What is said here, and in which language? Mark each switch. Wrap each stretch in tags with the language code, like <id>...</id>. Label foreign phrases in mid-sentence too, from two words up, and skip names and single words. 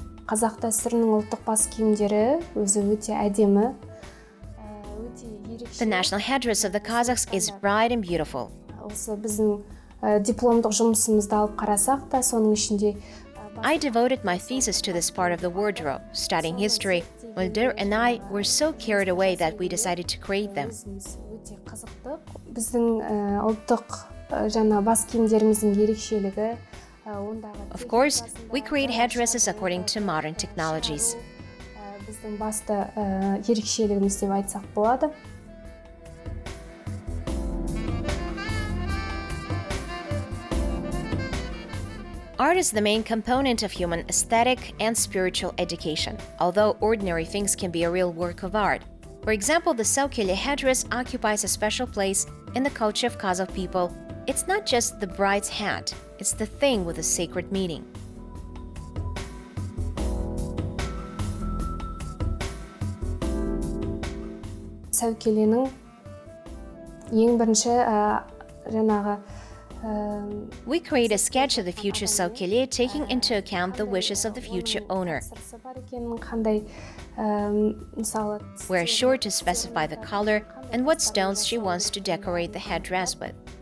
<kk>қазақ дәстүрінің ұлттық бас киімдері өзі өте әдемі.</kk> <en>The national headdress of the Kazakhs is bright and beautiful.</en> <kk>Осы біздің дипломдық жұмысымызды алып қарасақ та, соның ішінде</kk> <en>I devoted my thesis to this part of the wardrobe. Studying history, Moldir and I were so carried away that we decided to create them.</en> <kk>өте қызықтық. Біздің ұлттық бас киімдеріміздің ерекшелігі ондағы.</kk> <en>Of course, we create headdresses according to modern technologies.</en> <kk>Біздің басты ерекшелігіміз деп айтсақ болады.</kk> <en>Art is the main component of human aesthetic and spiritual education, although ordinary things can be a real work of art. For example, the Saukeli headdress occupies a special place in the culture of Kazakh people. It's not just the bride's hat, it's the thing with a sacred meaning.</en> <kk>Saukeli'нің ең бірінші</kk> <en>We create a sketch of the future Saukeli, taking into account the wishes of the future owner. We're sure to specify the color and what stones she wants to decorate the headdress with.</en>